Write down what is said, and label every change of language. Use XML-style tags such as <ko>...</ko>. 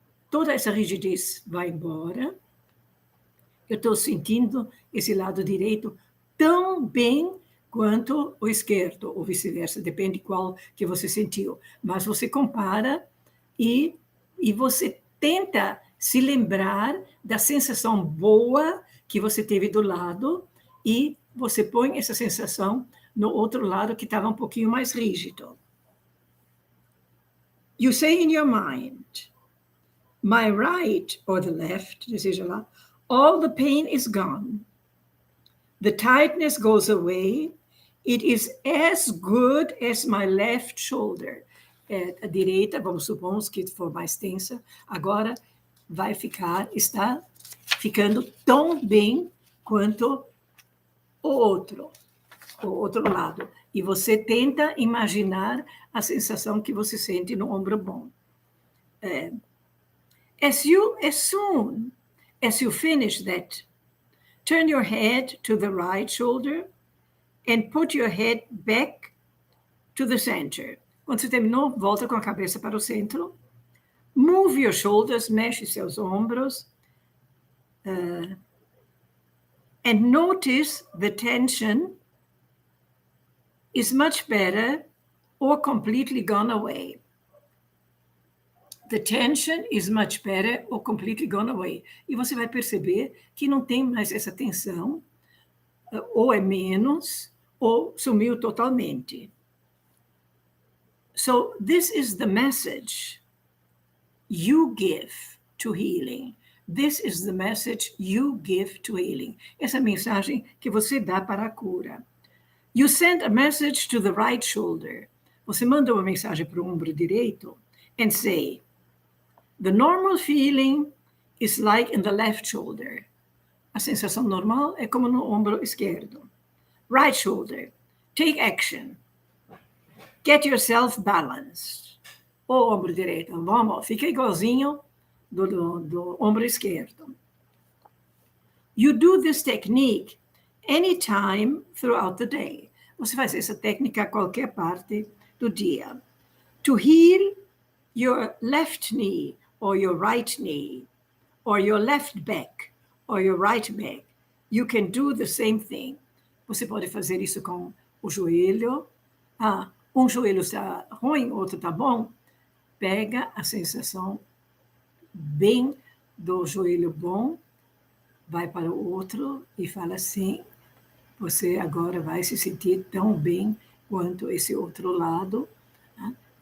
<pt>Toda essa rigidez vai embora. Eu estou sentindo esse lado direito tão bem quanto o esquerdo, ou vice-versa, depende qual que você sentiu. Mas você compara e você tenta se lembrar da sensação boa que você teve do lado e você põe essa sensação no outro lado que estava um pouquinho mais rígido.</pt> <en>You say in your mind, my right or the left,</en> <pt>seja lá,</pt> <en>all the pain is gone. The tightness goes away. It is as good as my left shoulder.</en> <pt>A direita, vamos supor que for mais tensa, agora está ficando tão bem quanto o outro lado. E você tenta imaginar a sensação que você sente no ombro bom.</pt> <en>As soon as you finish that, turn your head to the right shoulder and put your head back to the center.</en> <pt>Quando você terminou, volta com a cabeça para o centro.</pt> <en>Move your shoulders,</en> <pt>mexe seus ombros.</pt> <en>And notice the tension is much better or completely gone away. The tension is much better or completely gone away.</en> <pt>E você vai perceber que não tem mais essa tensão, ou é menos, ou sumiu totalmente.</pt> <en>So this is the message you give to healing. This is the message you give to healing.</en> <pt>Essa é a mensagem que você dá para a cura.</pt> <en>You send a message to the right shoulder.</en> <pt>Você manda uma mensagem para o ombro direito</pt> <en>and say, the normal feeling is like in the left shoulder.</en> <pt>A sensação normal é como no ombro esquerdo.</pt> <en>Right shoulder, take action. Get yourself balanced.</en> <pt>O ombro direito, vamos, fica igualzinho do ombro esquerdo.</pt> <en>You do this technique anytime throughout the day.</en> <pt>Você faz essa técnica a qualquer parte do dia.</pt> <en>To heal your left knee or your right knee or your left back or your right back, you can do the same thing.</en> <pt>Você pode fazer isso com o joelho. Um joelho está ruim, outro está bom. Pega a sensação bem do joelho bom, vai para o outro e fala assim, você agora vai se sentir tão bem quanto esse outro lado. Né?</pt>